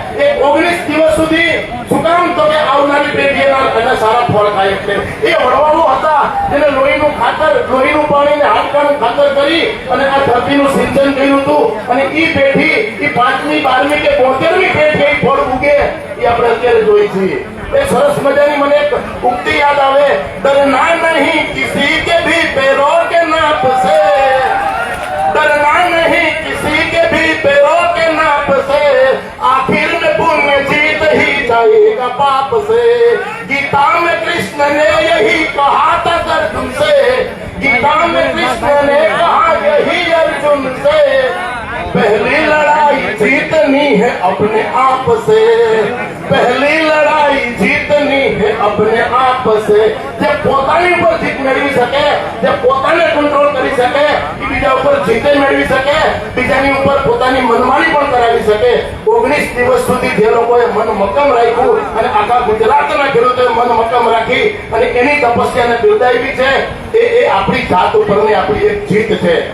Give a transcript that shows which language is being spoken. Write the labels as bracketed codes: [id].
[gu] એ 19 દિવસ સુધી શું કામ? તો કે આવનારી પેઢી એના સારા ફળ ખાય એટલે. એ વડવાઓ હતા જેને લોહીનું ખાતર, લોહીનું પાણી ને હાડકાનું ખાતર કરી અને આ ધરતીનું સિંચન કર્યું હતું. અને ઈ પેઢી, ઈ 5મી 12મી કે 72મી પેઢી એ ફળ ઉગે એ આપણે અત્યારે જોઈ છીએ. એ સરસ મજાની મને એક ઉક્તિ યાદ આવે, [hi] ડરના નહીં કિસી કે ભી पैरों के नाप से, डरना नहीं किसी के भी पैरों के नाप से, आखिर में पुण्य जीत ही जाएगा पाप से. गीता में कृष्ण ने यही कहा था अर्जुन से, गीता में कृष्ण ने कहा यही अर्जुन से, पहली लड़ाई जीतनी है अपने आप से, पहली लड़ाई जीतनी है अपने आप से. [gu] જે પોતાની ઉપર જીત મેળવી શકે, જે પોતાને કંટ્રોલ કરી શકે, એ બીજા ઉપર જીતે મેળવી શકે, બીજાની ઉપર પોતાની મનમાની પણ કરાવી શકે. 19 દિવસ સુધી જે લોકોએ મન મક્કમ રાખ્યું અને આખા ગુજરાતના ખેડૂતોએ મન મક્કમ રાખી અને એની તપસ્યાને બિરદાવી છે, એ આપણી જાત ઉપરની આપણી એક જીત છે.